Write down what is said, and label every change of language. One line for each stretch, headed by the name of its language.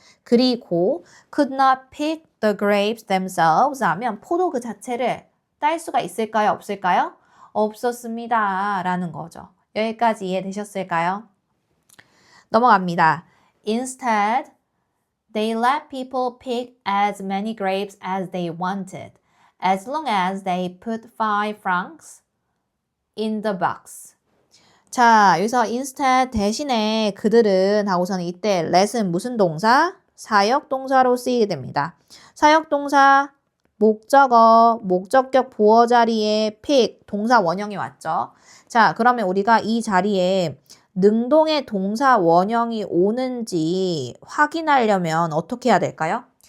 Korean: 그리고
English: could not pick the grapes themselves
Korean: 하면 포도 그 자체를 딸 수가 있을까요? 없을까요? 없었습니다. 라는 거죠. 여기까지 이해되셨을까요? 넘어갑니다.
English: Instead, they let people pick as many grapes as they wanted, as long as they put 5 francs in the box.
Korean: 자, 여기서 instead 대신에 그들은 하고서는 이때 let은 무슨 동사? 사역동사로 쓰이게 됩니다. 사역동사 목적어, 목적격 보어 자리에 pick, 동사 원형이 왔죠. 자, 그러면 우리가 이 자리에 능동의 동사 원형이 오는지 확인하려면 어떻게 해야 될까요?